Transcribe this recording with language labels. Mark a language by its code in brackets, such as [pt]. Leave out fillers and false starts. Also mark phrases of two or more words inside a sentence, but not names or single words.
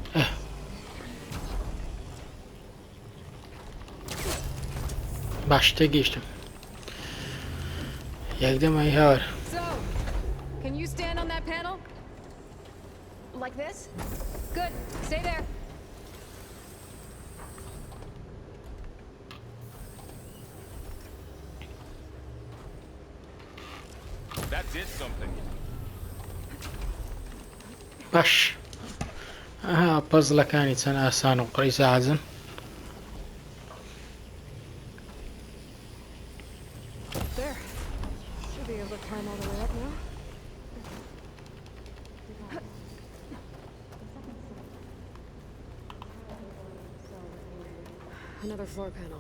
[ckb] باش تێگەیشتم یەکدەمای هاوار [en] So, can you stand on that panel? Like this? Good. Stay there. That did something. [ckb] باش ئەها پەزڵەکانی چەند ئاسان و قڕی ساحەزن [en] There. Should be able to climb all the way up now. Another floor panel.